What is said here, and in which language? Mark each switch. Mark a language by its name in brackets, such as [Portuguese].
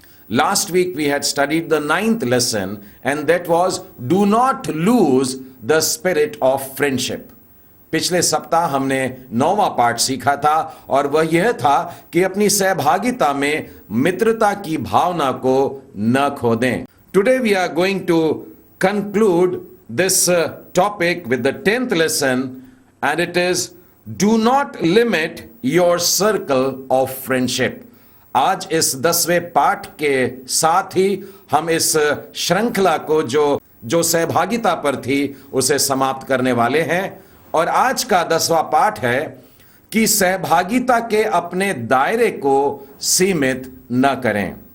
[English] Last week we had studied the 9th lesson and that was, do not lose the spirit of friendship. [Hindi] पिछले सप्ताह हमने 9वां पाठ सीखा था और वह यह था कि अपनी सहभागिता में मित्रता की भावना को न खो दें। [English] Today we are going to conclude this topic with the 10th lesson, and it is, do not limit your circle of friendship. [Hindi] आज इस 10वें पाठ के साथ ही हम इस श्रृंखला को जो सहभागिता पर थी उसे समाप्त करने वाले हैं। और आज का 10वां पाठ है कि सहभागिता के अपने दायरे को सीमित न करें।